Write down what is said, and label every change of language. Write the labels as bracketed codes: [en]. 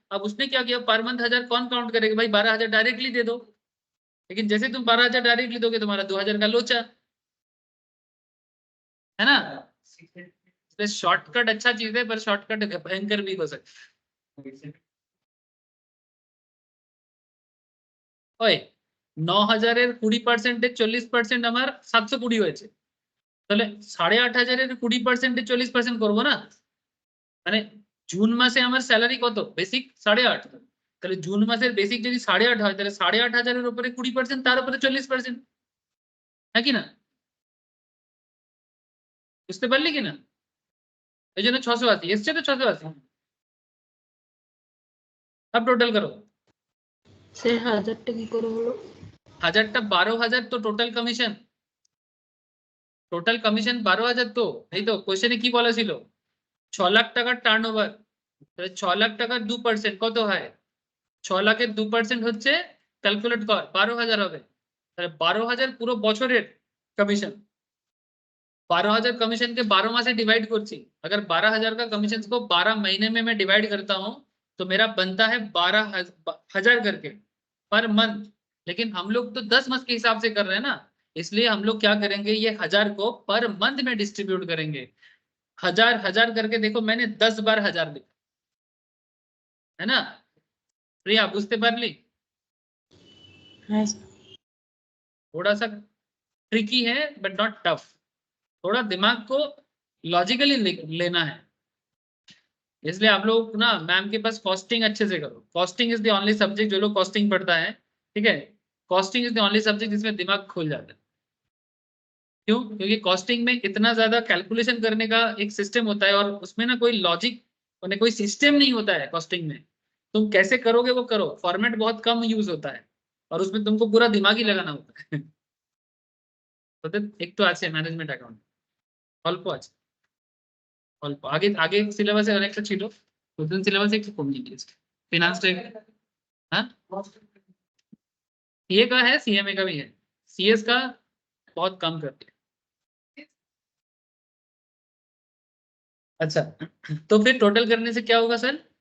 [hi] अब उसने क्या किया, पर मंथ 1,000 कौन काउंट करेगा, भाई 12,000 डायरेक्टली दे दो, लेकिन जैसे तुम 12,000 डायरेक्टली दोगे, तुम्हारा 2,000 का लोचा, है ना। शॉर्टकट अच्छा चीज है, पर शॉर्टकट भयंकर भी हो सकता है। [bn] ওই 9,000 এর 20% 40% আমার 720 হয়েছে, তাহলে 8,500 এর 20% 40% করবো না, মানে জুন মাসে আমার স্যালারি কত, বেসিক 8,500, তাহলে জুন মাসের বেসিক যদি 8,500 হয়, তাহলে 8,500 এর উপরে 20%, তার উপরে 40%, হ্যাঁ কি না, বুঝতে পারলি কি না। এই জন্য 680 এসছে, তো 680। [hi] अब टोटल करो, [bn] সে হাজারটা কি করে হলো? 1,000টা 12,000 তো টোটাল কমিশন, টোটাল কমিশন 12,000 তো, এই তো কোশ্চেনে কি বলা ছিল, 6 লাখ টাকার টার্নওভার, তাহলে 6 লাখ টাকার 2% কত হয়, 6 লাখের 2% হচ্ছে, ক্যালকুলেট কর, 12,000 হবে, তাহলে 12,000 পুরো বছরের कमीशन। [hi] 12,000 कमीशन के 12 माह से डिवाइड करছি, अगर 12,000 का कमीशन को 12 महीने में मैं डिवाइड करता हूं, तो मेरा बनता है 12,000 करके, पर मंथ, लेकिन हम लोग तो 10 मंथ के हिसाब से कर रहे हैं ना, इसलिए हम लोग क्या करेंगे, ये 1000 को पर मंथ में डिस्ट्रीब्यूट करेंगे। 1000 करके देखो, मैंने 10 बार 1000 लिखा है ना। [bn] प्रिया बुझते पारली? [hi] हाँ सर। थोड़ा सा ट्रिकी है बट नॉट टफ, थोड़ा दिमाग को लॉजिकली लेना है। इसलिए आप लोग ना मैम के पास कॉस्टिंग अच्छे से करो। Costing is the only subject, जो लोग कॉस्टिंग पढ़ता है, ठीक है, costing is the only subject जिसमें दिमाग खुल जाता है। क्यों? क्योंकि कॉस्टिंग में इतना ज्यादा कैलकुलेशन करने का एक सिस्टम होता है, और उसमें ना कोई लॉजिक और कोई सिस्टम नहीं होता है। कॉस्टिंग में तुम कैसे करोगे वो करो, फॉर्मेट बहुत कम यूज होता है, और उसमें तुमको पूरा दिमाग ही लगाना होता है। तो एक तो [bn] আছে ম্যানেজমেন্ট অ্যাকাউন্ট, অল্প আছে, অল্প আগে আগে সিলেবাসে অনেকটা ছিল, নতুন সিলেবাসে একটু কমিয়ে দিয়েছে। ফিনান্স हाँ सीए का है, सीएमए का भी है, सीएस का बहुत कम करते हैं। अच्छा, तो फिर टोटल करने से क्या होगा सर?